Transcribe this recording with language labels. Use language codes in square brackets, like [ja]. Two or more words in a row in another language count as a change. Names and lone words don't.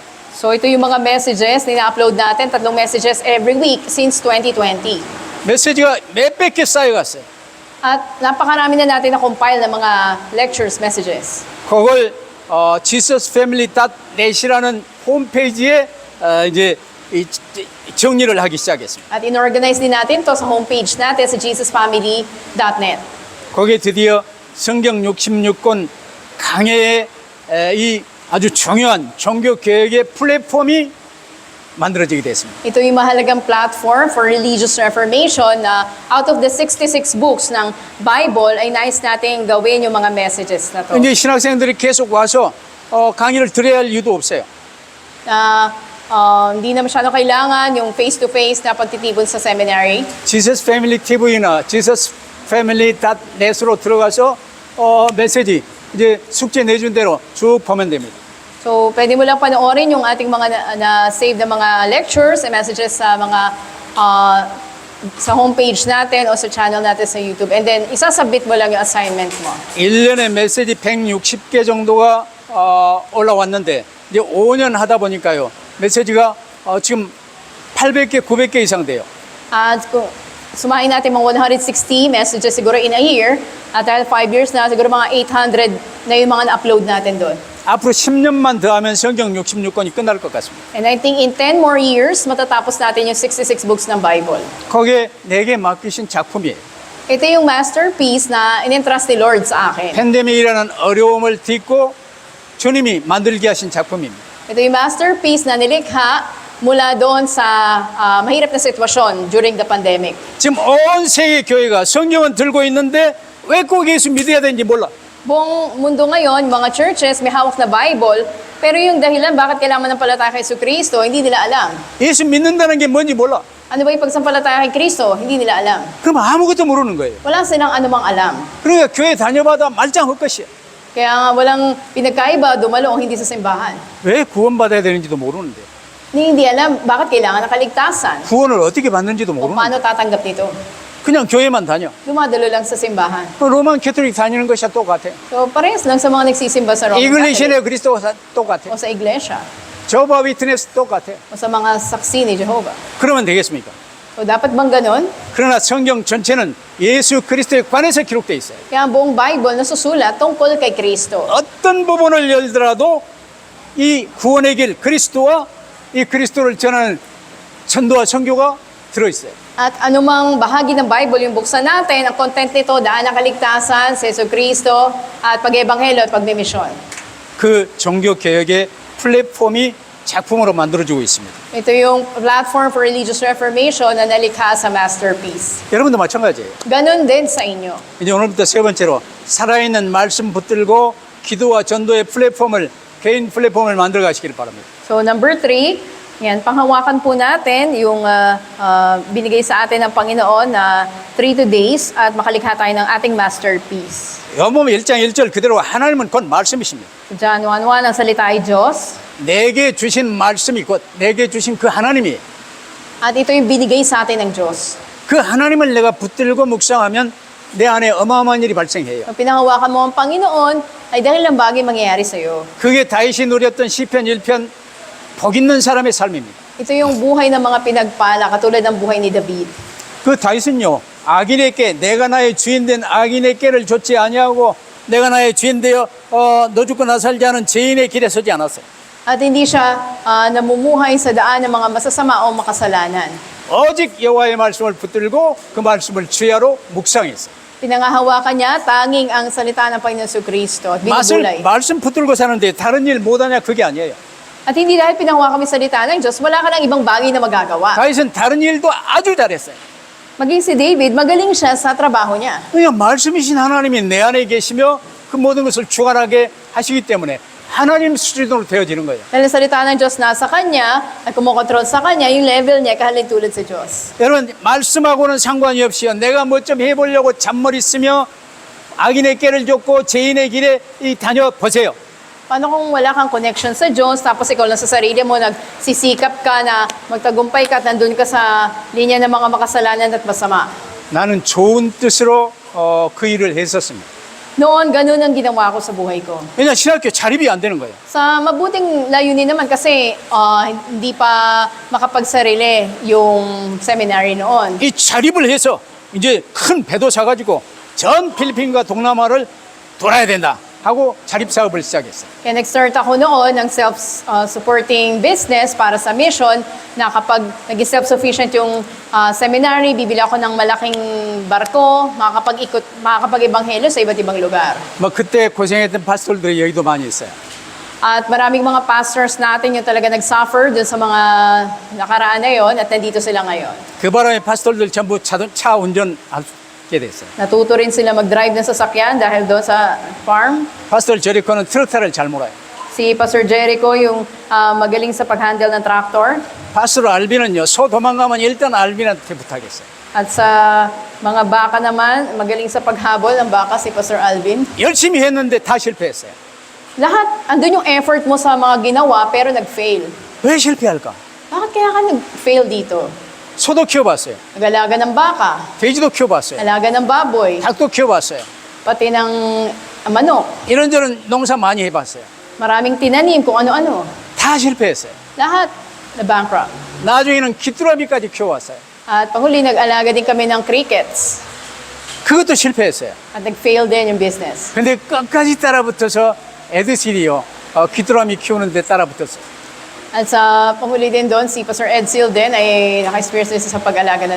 [tl] So ito yung mga messages na ina-upload natin, [en] 3 messages every week since 2020. [ko] 메시지가 몇백 개 쌓여갔어요. [tl] At napakarami na natin na-compile ng mga lectures, messages. [ko] 그걸 jesusfamily.net이라는 홈페이지에 이제 정리를 하기 시작했습니다. [tl] At inorganize din natin to sa homepage natin sa jesusfamily.net. [ko] 거기에 드디어 성경 66권 강해의 이 아주 중요한 종교 개혁의 플랫폼이 만들어지게 됐습니다. [tl] Ito yung mahalagang [en] platform for religious reformation [tl] na [en] out of the 66 books [tl] ng Bible ay nais nating gawin yung mga messages na to. [ko] 이제 신학생들이 계속 와서 강의를 들어야 할 이유도 없어요. [tl] Na hindi na masyado kailangan yung face-to-face na pagtitipon sa seminary. [ko] Jesus Family TV나 Jesus Family.net으로 들어가서 메시지 이제 숙제 내준 대로 쭉 보면 됩니다. [tl] So, pwede mo lang panoorin yung ating mga na-save na mga [en] lectures and messages [tl] sa mga sa homepage natin o sa channel natin sa YouTube. And then, isasubmit mo lang yung assignment mo. [ko] 1년에 메시지 160개 정도가 올라왔는데 이제 5년 하다 보니까요. 메시지가 지금 800개, 900개 이상 돼요. [tl] At kung sumahin natin mga 160 messages siguro [en] in a year, [tl] at dahil 5 years na, siguro mga 800 na yung mga na-upload natin doon. [ko] 앞으로 10년만 더 하면 성경 66권이 끝날 것 같습니다. [en] And I think in 10 more years, [tl] matatapos natin yung 66 books ng Bible. [ko] 거기에 내게 맡기신 작품이에요. [tl] Ito yung masterpiece na in-entrust ni Lord sa akin. [ko] 팬데믹이라는 어려움을 딛고 주님이 만들게 하신 작품입니다. [tl] Ito yung masterpiece na nilikha mula doon sa mahirap na sitwasyon [en] during the pandemic. [ko] 지금 온 세계 교회가 성경은 들고 있는데 왜 꼭 예수 믿어야 되는지 몰라. [tl] Buong mundo ngayon, mga churches may hawak na Bible, pero yung dahilan bakit kailangan manampalataya kay Jesucristo, hindi nila alam. [ko] 예수 믿는다는 게 뭔지 몰라. [tl] Ano ba yung pagsampalataya kay Kristo? Hindi nila alam. [ko] 그럼 아무것도 모르는 거예요. [tl] Wala silang anumang alam. [ko] 그러니까 교회 다녀봐도 말짱 헛것이야. [tl] Kaya nga walang pinagkaiba, dumalo o hindi sa simbahan. [ko] 왜 구원받아야 되는지도 모르는데. [tl] Hindi alam bakit kailangan ng kaligtasan. [ko] 구원을 어떻게 받는지도 [tl] O [ko] 모르는 [tl] paano tatanggap nito? [ko] 그냥 교회만 다녀. [tl] Dumadalo lang sa simbahan. [ko] 로만 캐톨릭 다니는 것이 똑같아. [tl] So, parehas lang sa mga nagsisimba sa Roman [ko] 이글리시네 [tl] Catholic [ko] 그리스도가 똑같아. [tl] o sa iglesia [ko] 저바 위트네스 똑같아. [tl] o sa mga saksi ni Jehovah. [ko] 그러면 되겠습니까? [tl] So, dapat bang ganun? [ko] 그러나 성경 전체는 예수 그리스도에 관해서 기록되어 있어요. [tl] Kaya ang buong Bible nasusulat tungkol kay Kristo. [ko] 어떤 부분을 열더라도 이 구원의 길 그리스도와 이 그리스도를 전하는 전도와 선교가 들어있어요. [tl] At anumang bahagi ng Bible yung buksan natin, ang content nito, daan ng kaligtasan, sa Kristo, at pag-ebanghelyo at pagmimisyon. [ko] 그 종교 개혁의 플랫폼이 작품으로 만들어지고 있습니다. [tl] Ito yung [en] platform for religious reformation [tl] na nalikha sa Masterpiece. [ko] 여러분도 마찬가지예요. [tl] Ganon din sa inyo. [ko] 이제 오늘부터 세 번째로 살아있는 말씀 붙들고 기도와 전도의 플랫폼을 개인 플랫폼을 만들어 가시길 바랍니다. [tl] So number 3, yan, panghawakan po natin yung binigay sa atin ng Panginoon na 3 days at makalikha tayo ng ating masterpiece. [ko] 요한복음 1장 1절 그대로 하나님은 곧 말씀이십니다. [tl] John 1:1, ang salita ay Diyos. [ko] 내게 주신 말씀이 곧 내게 주신 그 하나님이 [tl] At ito yung binigay sa atin ng Diyos. [ko] 그 하나님을 내가 붙들고 묵상하면 내 안에 어마어마한 일이 발생해요. [tl] Kung pinahawakan mo ang Panginoon, ay dahil lang bagay mangyayari sa iyo. [ko] 그게 다윗이 누렸던 시편 1편 복 있는 사람의 삶입니다. [tl] Ito yung buhay ng mga pinagpala, katulad ng buhay ni David. [ko] 그 다윗은요 악인에게 내가 나의 주인 된 악인에게를 좇지 아니하고 내가 나의 주인 되어 너 죽고 나 살지 않은 죄인의 길에 서지 않았어요. [tl] At hindi siya namumuhay sa daan ng mga masasama o makasalanan. [ko] 오직 여호와의 말씀을 붙들고 그 말씀을 주야로 묵상했어요. [tl] Pinangahawakan niya tanging ang salita ng Panginoon Kristo at binubulay. [ko] 말씀 붙들고 사는데 다른 일 못하냐 그게 아니에요. [tl] At hindi dahil pinahawakan kami salita ng Diyos, wala ka ng ibang bagay na magagawa. [ko] 다윗은 다른 일도 아주 잘했어요. [tl] Maging si David, magaling siya sa trabaho niya. [ko] 그냥 말씀이신 하나님이 내 안에 계시며 그 모든 것을 주관하게 하시기 때문에 하나님 수준으로 되어지는 거예요. [tl] Dahil ang salita ng Diyos nasa kanya at kumokontrol sa kanya, yung level niya kahalin tulad sa Diyos. [ko] 여러분 말씀하고는 상관이 없이요. 내가 뭐 좀 해보려고 잔머리 쓰며 악인의 깨를 줬고 죄인의 길에 다녀 보세요. [tl] Paano kung wala kang connection sa Diyos, tapos ikaw lang sa sarili mo, nagsisikap ka na magtagumpay ka at nandun ka sa linya ng mga makasalanan at masama? [ko] 나는 좋은 뜻으로 그 일을 했었습니다. [tl] Noon, ganun ang ginawa ko sa buhay ko. [ko] 왜냐 신학교 자립이 안 되는 거예요. [tl] Sa mabuting layunin naman kasi hindi pa makapagsarili yung seminary noon. [ko] 이 자립을 해서 이제 큰 배도 사가지고 전 필리핀과 동남아를 돌아야 된다 하고 자립 사업을 시작했어요. [tl] Kaya nag-start ako noon ng [en] self-supporting business [tl] para sa mission na kapag naging self-sufficient yung seminary, bibili ako ng malaking barko, makakapag-ibanghelyo sa iba't ibang lugar. [ko] 뭐 그때 고생했던 파스tor들이 여기도 많이 있어요. [tl] At maraming mga pastors natin yung talaga nag-suffer dun sa mga nakaraan na yon at nandito sila ngayon. [ko] 그 바람에 파스tor들 전부 차 운전하게 됐어요. [tl] Natuto rin sila mag-drive ng sasakyan dahil doon sa farm. [ko] 파스tor 제리코는 트럭타를 잘 몰아요. [tl] Si Pastor Jericho yung magaling sa pag-handle ng tractor. [ko] 파스tor 알비는요, 소 도망가면 일단 알비한테 부탁했어요. [tl] At sa mga baka naman, magaling sa paghabol ng baka si Pastor Alvin. [ko] 열심히 했는데 다 실패했어요. [tl] Lahat, andun yung effort mo sa mga ginawa pero nag-fail. [ko] 왜 실패할까? [tl] Bakit kaya ka nag-fail dito? [ko] 소도 키워봤어요. [tl] Nag-alaga ng baka, [ko] 돼지도 키워봤어요. [tl] alaga ng baboy, [ko] 닭도 키워봤어요. [tl] pati ng manok. [ko] 이런저런 농사 많이 해봤어요. [tl] Maraming tinanim kung ano-ano. [ko] 다 실패했어요. [tl] Lahat na bankrupt. [ko] 나중에는 귀뚜라미까지 키워왔어요. [tl] At panghuli, nag-alaga din kami ng crickets. [ko] 그것도 실패했어요. [tl] At nag-fail din yung business. [ko] 근데 끝까지 따라붙어서 에드실이요. 귀뚜라미 키우는데 따라붙었어요. [tl] At sa panghuli din doon, si Pastor Ed Seal din ay naka-experience din sa pag-alaga ng